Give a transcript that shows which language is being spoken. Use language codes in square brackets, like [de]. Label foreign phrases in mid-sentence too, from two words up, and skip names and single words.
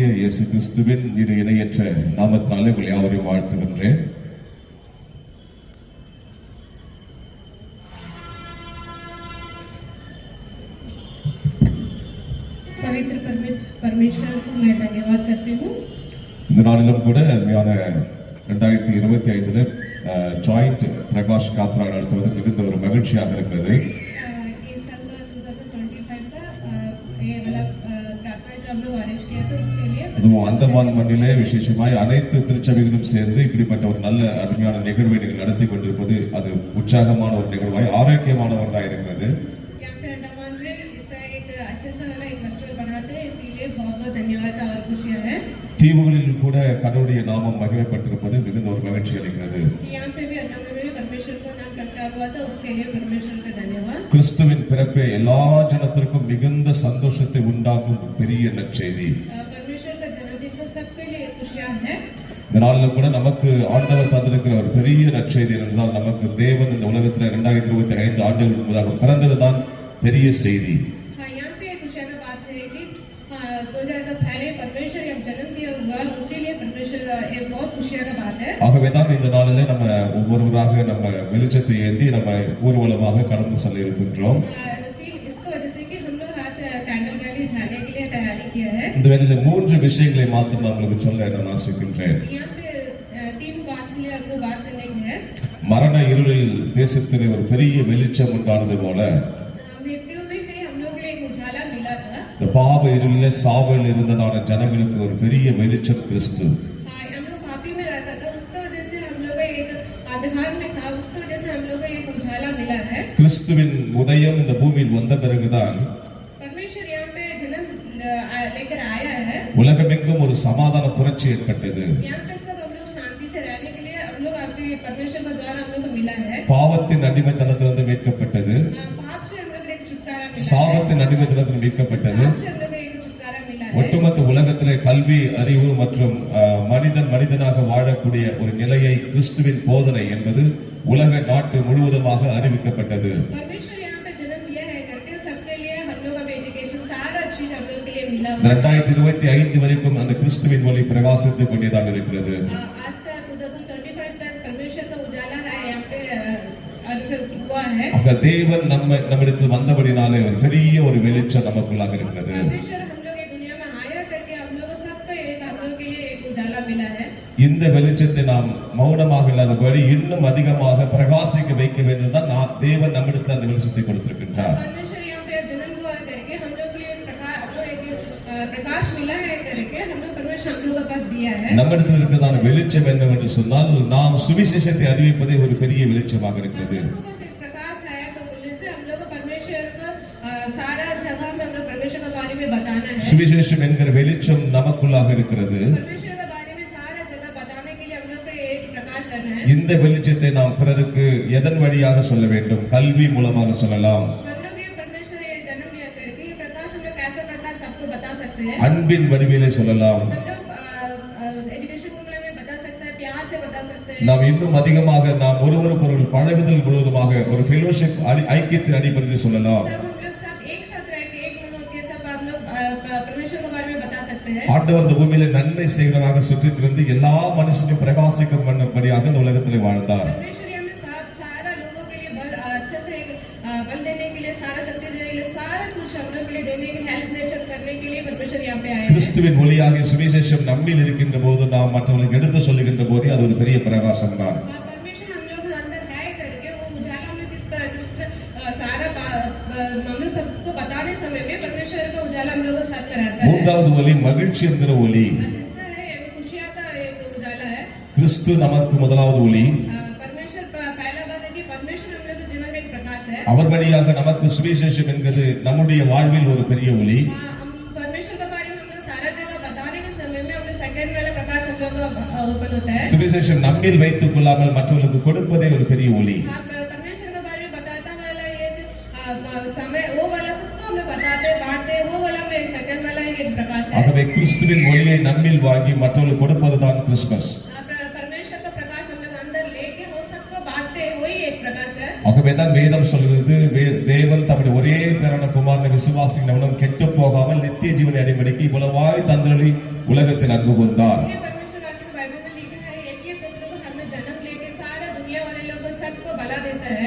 [ta] இயேசு கிறிஸ்துவின் இரு இணையற்ற நாமத்தினாலே உங்களை யாவரையும் வாழ்த்துகின்றேன். [hi] पवित्र परमेश्वर को मैं धन्यवाद करती हूँ. [ta] இந்த நாளிலும் கூட அருமையான 2025 ஜாயிண்ட் பிரகாஷ் யாத்ரா நடத்துவது மிகுந்த ஒரு மகிழ்ச்சியாக இருக்கிறது. [hi] इस साल का 2025 का ये वाला प्रार्थना जो हम लोग अरेंज किया था उसके लिए [ta] அதுவும் அந்தமான் மண்ணிலே விசேஷமாய் அனைத்து திருச்சபைகளும் சேர்ந்து இப்படிப்பட்ட ஒரு நல்ல அருமையான நிகழ்வை நீங்கள் நடத்தி கொண்டிருப்பது அது உற்சாகமான ஒரு நிகழ்வாய் ஆரோக்கியமான ஒன்றாக இருக்கிறது. [hi] यहाँ पे अंडमान में इस तरह एक अच्छा सा वाला एक फेस्टिवल बनाते हैं, इसलिए बहुत बहुत धन्यवाद और खुशियाँ हैं. [ta] தீவுகளில் கூட கடவுளுடைய நாமம் மகிமைப்பட்டிருப்பது மிகுந்த ஒரு மகிழ்ச்சி அளிக்கிறது. [hi] यहाँ पे भी अंडमान में परमेश्वर का नाम प्रकट हुआ था, उसके लिए परमेश्वर का धन्यवाद. [ta] கிறிஸ்துவின் பிறப்பே எல்லா ஜனத்திற்கும் மிகுந்த சந்தோஷத்தை உண்டாக்கும் பெரிய நற்செய்தி. [hi] परमेश्वर का जन्मदिन तो सबके लिए खुशियाँ है. [ta] இந்த நாளில் கூட நமக்கு ஆண்டவர் தந்திருக்கிற ஒரு பெரிய நற்செய்தி என்றால் நமக்கு தேவன் இந்த உலகத்தில் 2025 ஆண்டுகளுக்கு முன்னதாக பிறந்ததுதான் பெரிய செய்தி. [hi] हाँ, यहाँ पे खुशियाँ का बात है कि 2000 का पहले परमेश्वर जब जन्म दिया हुआ, उसीलिए परमेश्वर एक बहुत खुशियाँ का बात है. [ta] ஆகவே தான் இந்த நாளிலே நம்ம ஒவ்வொருவராக நம்ம வெளிச்சத்தை ஏந்தி நம்ம ஊர்வலமாக கடந்து செல்ல இருக்கின்றோம். [hi] इसकी वजह से कि हम लोग आज [en] candle rally [hi] जाने के लिए तैयारी किया है. [ta] இந்த வேளையில 3 விஷயங்களை மாத்திரம் நான் உங்களுக்கு சொல்ல நான் ஆசைக்கின்றேன். [hi] यहाँ पे 3 बात के लिए हमको बात करने की है. [ta] மரண இருளில் தேசத்திலே ஒரு பெரிய வெளிச்சம் உண்டானது போல [hi] मृत्यु में ही हम लोग के लिए एक उजाला मिला था. [ta] இந்த பாவ இருளிலே சாவில் இருந்ததான ஜனங்களுக்கு ஒரு பெரிய வெளிச்சம் கிறிஸ்து. [hi] हाँ, हम लोग पापी में रहता था, उसका वजह से हम लोग एक अंधकार में था, उसका वजह से हम लोग को एक उजाला मिला है. [ta] கிறிஸ்துவின் உதயம் இந்த பூமியில் வந்த பிறகுதான் [hi] परमेश्वर यहाँ पे जन्म लेकर आया है. [ta] உலகமெங்கும் ஒரு சமாதான புரட்சி ஏற்பட்டது. [hi] यहाँ पे सब हम लोग शांति से रहने के लिए हम लोग आपके परमेश्वर का द्वारा हम लोग को मिला है. [ta] பாவத்தின் அடிமைத்தனத்திலிருந்து மீட்கப்பட்டது. [hi] पाप से हम लोग को एक छुटकारा मिला है. [ta] சாபத்தின் அடிமைத்தனத்திலிருந்து மீட்கப்பட்டது. [hi] पाप से हम लोग को एक छुटकारा मिला है. [ta] ஒட்டுமொத்த உலகத்திலே கல்வி, அறிவு மற்றும் மனிதனாக வாழக்கூடிய ஒரு நிலையை கிறிஸ்துவின் போதனை என்பது உலக நாட்டு முழுவதுமாக அறிவிக்கப்பட்டது. [hi] परमेश्वर यहाँ पे जन्म लिया है करके सबके लिए हम लोग अब एजुकेशन सारा चीज हम लोग के लिए मिला हुआ है. [ta] 2025 வரைக்கும் அந்த கிறிஸ்துவின் ஒளி பிரகாசித்துக் கொண்டேதான் இருக்கிறது. [hi] आज का 2025 तक परमेश्वर का उजाला है यहाँ पे हुआ है. [ta] ஆக தேவன் நம்மிடத்தில் வந்தபடினாலே ஒரு பெரிய ஒரு வெளிச்சம் நமக்குள்ளாக இருக்கிறது. [hi] परमेश्वर हम लोग ये दुनिया में आया करके हम लोग सबका एक हम लोग के लिए एक उजाला मिला है. [ta] இந்த வெளிச்சத்தை நாம் மௌனமாக இல்லாதபடி இன்னும் அதிகமாக பிரகாசிக்க வைக்க வேண்டியதுதான் தேவன் நம்மிடத்தில் அந்த வெளிச்சத்தை கொடுத்திருக்கின்றார். [hi] परमेश्वर यहाँ पे जन्म हुआ है करके हम लोग के लिए प्रकाश मिला है करके हम लोग परमेश्वर हम लोग के पास दिया है [ta] நம்மிடத்தில் இருக்கிறதான வெளிச்சம் என்னவென்று சொன்னால் நாம் சுவிசேஷத்தை அறிவிப்பதே ஒரு பெரிய வெளிச்சமாக இருக்கிறது [hi] हम लोगों के पास एक प्रकाश है तो उससे हम लोग को परमेश्वर को सारा जगह में हम लोग परमेश्वर के बारे में बताना है [ta] சுவிசேஷம் என்கிற வெளிச்சம் நமக்குள்ளாக இருக்கிறது [hi] परमेश्वर के बारे में सारा जगह बताने के लिए हम लोग को एक प्रकाश रहना है [ta] இந்த வெளிச்சத்தை நாம் பிறருக்கு எதன் வழியாக சொல்ல வேண்டும் கல்வி மூலமாக சொல்லலாம் [hi] हम लोग ये परमेश्वर ये जन्म लिया करके ये प्रकाश हम लोग कैसा प्रकाश सबको बता सकते हैं [ta] அன்பின் வடிவிலே சொல்லலாம் [hi] हम लोग एजुकेशन में बता सकते हैं प्यार से बता सकते हैं [ta] நாம் இன்னும் அதிகமாக நாம் ஒருவருக்கொருவர் பழகுதல் முழுவதுமாக ஒரு ஃபெலோஷிப் ஐக்கியத்தின் அடிப்படையில் சொல்லலாம் [hi] सब हम लोग सब एक साथ रह के एक मन होकर सब हम लोग परमेश्वर के बारे में बता सकते हैं [ta] ஆண்டவர் இந்த பூமியில நன்மை செய்கிறவராக சுற்றித் திரிந்து எல்லா மனுஷனையும் பிரகாசிக்க பண்ணும்படியாக இந்த உலகத்திலே வாழ்ந்தார் [hi] परमेश्वर हमें सारा लोगों के लिए बल अच्छे से बल देने के लिए सारा शक्ति देने के लिए सारा कुछ हम लोग के लिए देने के [en] help nature [hi] करने के लिए परमेश्वर यहाँ पे आए हैं [ta] கிறிஸ்துவின் ஒளியாக சுவிசேஷம் நம்மில் இருக்கின்ற போது நாம் மற்றவர்களுக்கு எடுத்து சொல்லுகின்ற போதே அது ஒரு பெரிய பிரகாசம் தான் [hi] परमेश्वर हम लोग अंदर है करके वो उजाला हम लोग सारा हम लोग सबको बताने समय में परमेश्वर का उजाला हम लोग को साथ कराता है [ta] மூன்றாவது ஒளி மகிழ்ச்சி என்கிற ஒளி [hi] तीसरा है खुशियां का एक उजाला है [ta] கிறிஸ்து நமக்கு முதலாவது ஒளி [hi] परमेश्वर पहला बात है कि परमेश्वर हम लोग के जीवन में एक प्रकाश है [ta] அவர் வழியாக நமக்கு சுவிசேஷம் என்கிறது நம்முடைய வாழ்வில் ஒரு பெரிய ஒளி [hi] हम परमेश्वर के बारे में हम लोग सारा जगह बताने के समय में हम लोग सेकंड वाला प्रकाश हम लोग का ओपन होता है [ta] சுவிசேஷம் நம்மில் வைத்துக் கொள்ளாமல் மற்றவர்களுக்கு கொடுப்பதே ஒரு பெரிய ஒளி [hi] परमेश्वर के बारे में बताता वाला ये समय वो वाला सबको हम लोग बताते बांटते वो वाला में सेकंड वाला एक प्रकाश है [ta] ஆகவே கிறிஸ்துவின் ஒளியை நம்மில் வாங்கி மற்றவர்களுக்கு கொடுப்பதுதான் கிறிஸ்துமஸ் [hi] परमेश्वर का प्रकाश हम लोग अंदर लेके वो सबको बांटते वही एक प्रकाश है [ta] ஆகவேதான் வேதம் சொல்கிறது தேவன் தம்முடைய ஒரே பேரான குமாரனை விசுவாசிகள் எவனும் கெட்டு போகாமல் நித்திய ஜீவனை அடைபடிக்கு இவ்வளவாய் தந்தருளி உலகத்தில் அன்பு கூர்ந்தார் [hi] इसलिए परमेश्वर वाक्य में बाइबल में लिखा है एक ही पुत्र को हमने जन्म लेके सारा दुनिया वाले लोगों सबको भला देता है